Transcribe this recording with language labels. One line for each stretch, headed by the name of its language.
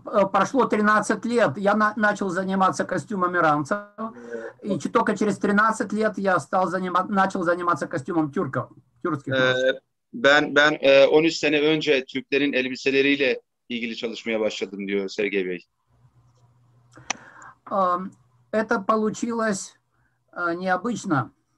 Russian: Прошло 13 лет, я начал заниматься костюмом иранцев, и только через 13 лет я начал заниматься костюмом тюрков.
Turkish: Ben 13 sene önce Türklerin elbiseleriyle ilgili çalışmaya başladım diyor Sergey Bey.
Russian: Это получилось необычно.